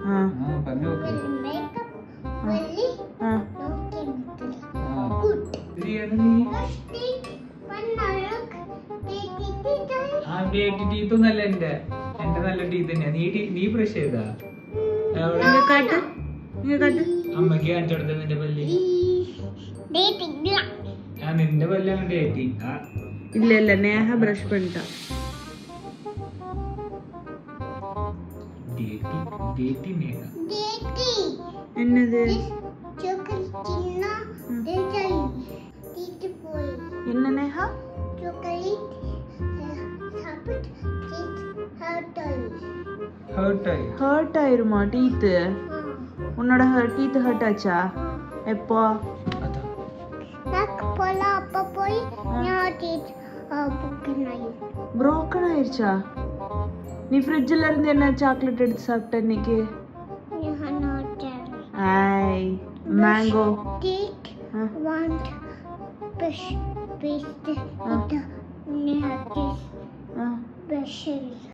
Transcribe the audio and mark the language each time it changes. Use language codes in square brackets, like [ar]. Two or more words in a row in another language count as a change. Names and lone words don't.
[ml] ടീത്തൊന്നല്ല എന്റെ നല്ല ടീത്ത് തന്നെയാ. നീ ബ്രഷ് ചെയ്താ? അമ്മക്ക് കാണിച്ചു കൊടുത്ത നിന്റെ പല്ല്. നിന്റെ പല്ലാണ് ഡേറ്റിംഗ്. [ta] இல்ல நேஹ பிரஷ் பண்ணிட்டா. டேட்டி நேஹ. என்னது? என்ன நேஹ? ஹர்ட் ஆயிருமா டீத்? உன்னோட [en] teeth hurt [ta] ஆச்சா? எப்போ? broken ஆயிருச்சா? நீ ஃப்ரிட்ஜ்ல இருந்து என்ன சாக்லேட் எடுத்து சாப்பிட்ட இன்னைக்கு? [en] ஐ mango take one paste it near this brush